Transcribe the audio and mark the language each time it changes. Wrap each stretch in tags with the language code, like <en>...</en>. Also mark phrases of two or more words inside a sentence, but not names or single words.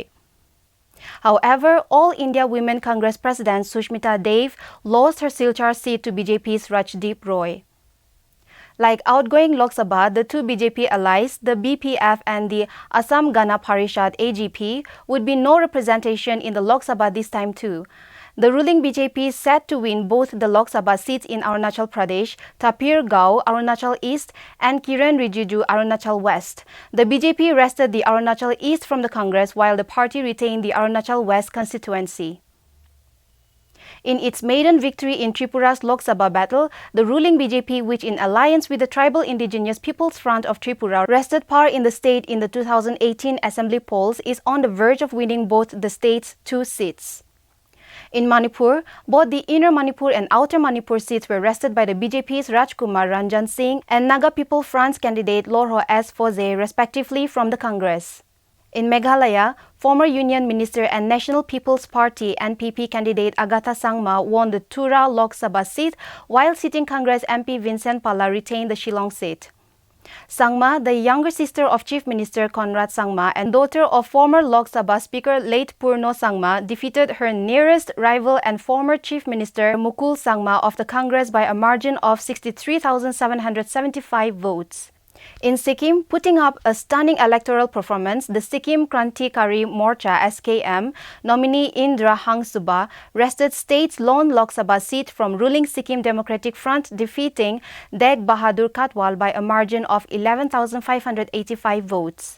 <en>However, All India Women Congress President Sushmita Dev lost her Silchar seat to BJP's Rajdeep Roy. Like outgoing Lok Sabha, the 2 BJP allies, the BPF and the Assam Gana Parishad AGP, would be no representation in the Lok Sabha this time too. The ruling BJP is set to win both the Lok Sabha seats in Arunachal Pradesh, Tapir Gao, Arunachal East, and Kiren Rijiju, Arunachal West. The BJP wrested the Arunachal East from the Congress, while the party retained the Arunachal West constituency. In its maiden victory in Tripura's Lok Sabha battle, the ruling BJP, which in alliance with the Tribal Indigenous People's Front of Tripura wrested power in the state in the 2018 assembly polls, is on the verge of winning both the state's 2 seats. In Manipur, both the Inner Manipur and Outer Manipur seats were wrested by the BJP's Rajkumar Ranjan Singh and Naga People Front's candidate Lorho S. Foze, respectively, from the Congress. In Meghalaya, former Union Minister and National People's Party NPP candidate Agatha Sangma won the Tura Lok Sabha seat, while sitting Congress MP Vincent Pala retained the Shillong seat. Sangma, the younger sister of Chief Minister Conrad Sangma and daughter of former Lok Sabha Speaker late Purno Sangma, defeated her nearest rival and former Chief Minister Mukul Sangma of the Congress by a margin of 63,775 votes. In Sikkim, putting up a stunning electoral performance, the Sikkim Krantikari Morcha (SKM) nominee Indra Hangsuba wrested state's lone Lok Sabha seat from ruling Sikkim Democratic Front, defeating Deg Bahadur Katwal by a margin of 11,585 votes.</en>